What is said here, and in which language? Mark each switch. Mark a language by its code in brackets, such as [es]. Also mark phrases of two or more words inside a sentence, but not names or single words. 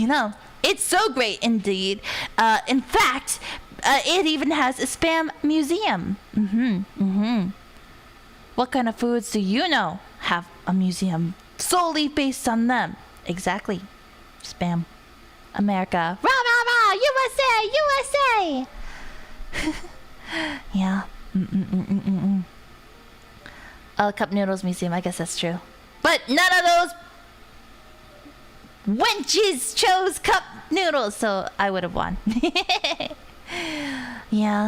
[en] You know, It's so great indeed. In fact, it even has a spam museum. What kind of foods do you know have a museum solely based on them? Exactly. Spam. America. Rah, rah, rah! USA! Yeah. Cup Noodles Museum, I guess that's true. But none of those wenches chose cup noodles, so I would have won. Yeah.